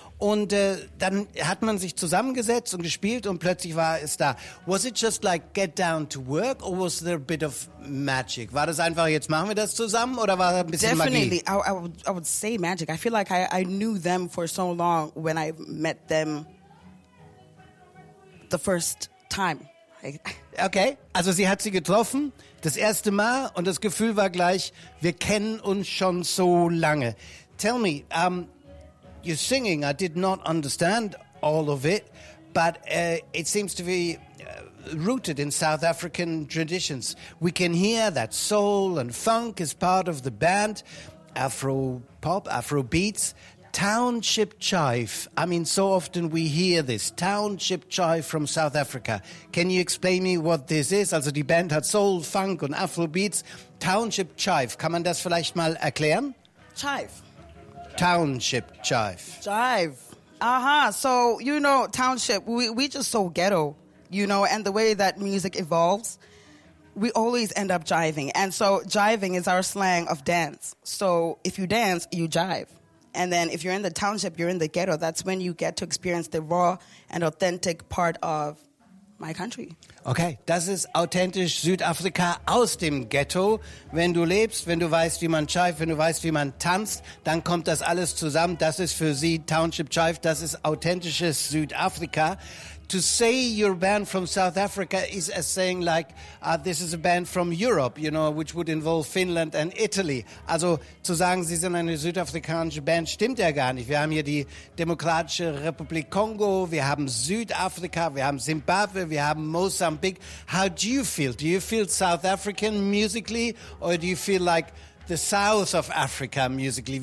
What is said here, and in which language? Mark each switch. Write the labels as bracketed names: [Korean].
[German] Und dann hat man sich zusammengesetzt und gespielt und plötzlich war es da. [English] Was it just like get down to work or was there a bit of magic? [German] War das einfach, jetzt machen wir das zusammen oder war ein bisschen [English] Definitely. Definitely, I would say magic. I feel like I knew them for so long when I met them the first time. [German] Okay, also sie hat sie getroffen, das erste Mal und das Gefühl war gleich, wir kennen uns schon so lange. [English] Tell me, you're singing, I did not understand all of it, but it seems to be rooted in South African traditions. We can hear that soul and funk is part of the band, Afro pop, Afro beats. Township Chive, I mean, so often we hear this, Township Chive from South Africa. Can you explain me what this is? [German] Also die Band hat Soul, Funk und Afro beats. Township Chive, kann man das vielleicht mal erklären? [English] Chive. Township Chive. Chive. Uh-huh. So, you know, Township, we just so ghetto, you know, and the way that music evolves, we always end up jiving. And so jiving is our slang of dance. So if you dance, you jive. And then if you're in the township, you're in the ghetto. That's when you get to experience the raw and authentic part of my country. [German] Okay, das ist authentisch Südafrika aus dem Ghetto. Wenn du lebst, wenn du weißt, wie man chive, wenn du weißt, wie man tanzt, dann kommt das alles zusammen. Das ist für sie Township Chive, das ist authentisches Südafrika. [English] To say your band from South Africa is as saying like, this is a band from Europe, you know, which would involve Finland and Italy. [German] Also zu sagen, sie sind eine südafrikanische Band, stimmt ja gar nicht. Wir haben hier die Demokratische Republik Kongo, wir haben Südafrika, wir haben Zimbabwe, wir haben Mozambik. [English] How do you feel? Do you feel South African musically or do you feel like the South of Africa musically?